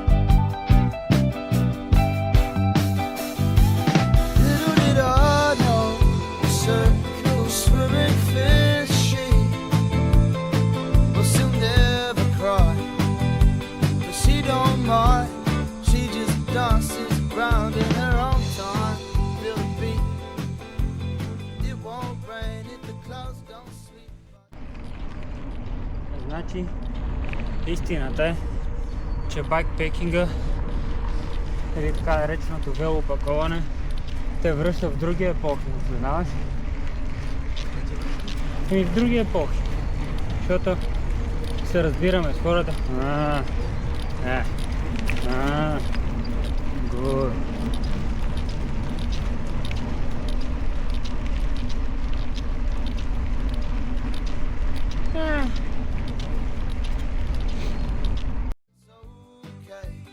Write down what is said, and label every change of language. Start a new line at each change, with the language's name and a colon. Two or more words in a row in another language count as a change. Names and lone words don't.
English: Little did I know the circle swimming fishy but she'll never cry, but she don't mind. She just dances around in her own time. Feel the beat. It won't rain if the clouds don't sleep.
Bulgarian: Значи, истината е, че байкпекинга или така нареченото велопакуване те връща в други епохи, познаваш? И в други епохи, защото се разбираме с хората.
English: Good. Okay.